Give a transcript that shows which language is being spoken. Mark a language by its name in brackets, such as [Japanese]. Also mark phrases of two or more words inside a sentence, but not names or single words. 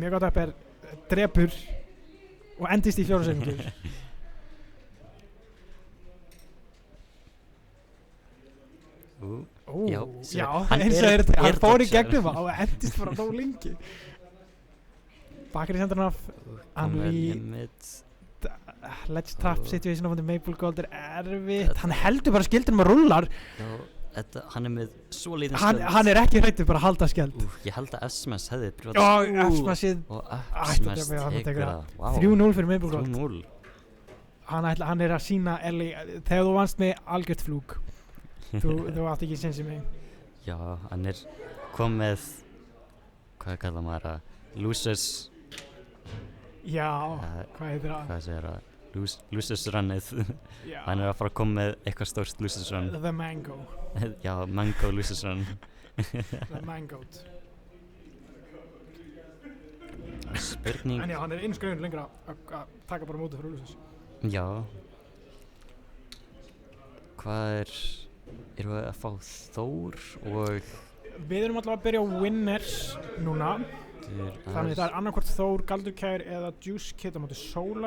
[Icelandic] Mjög gott upp drepur og endist í 4 sekundur. Já, Já, hann eins og er hann fór í dodger. gegnum það og endist bara nóg lengi. Bakari sendur hann af, hann í limit. [English] ledge trap situation [Icelandic] á Maple Gold er erfitt, hann heldur bara skildinum og rullar. Já, hann er með svo lítinn skjöld. Hann er ekki hrættur bara að halda skjöld. Ég held að S-Smash hefði Og F-smashið og ætti að S-Smash vera tekur það. það. Vá. 3-0 fyrir Maple Gold. 3-0. Hann er að sína Ellie, þegar þú vannst með algjört flúk, þú átt ekki sens í mig. Já, hann er komið, hvað kallar maður það? Losers. Já, hvað heitir það? Hvað segir það? Losers runnið. Já. Hann er að fara að koma með eitthvað stórt [English] losers run. [Icelandic] The Mango. Já, Mango [English] losers run. [Icelandic] The Mangoed. Spurning. En já, hann er einu skreifin lengra að taka bara mótið fyrir Ulysses. Já. Hvað erum við að fá Þór og Við erum alltaf að byrja á winners núna. Þannig það er annarkvort Þór, Galdurkær eða Juice Kid á móti Solar.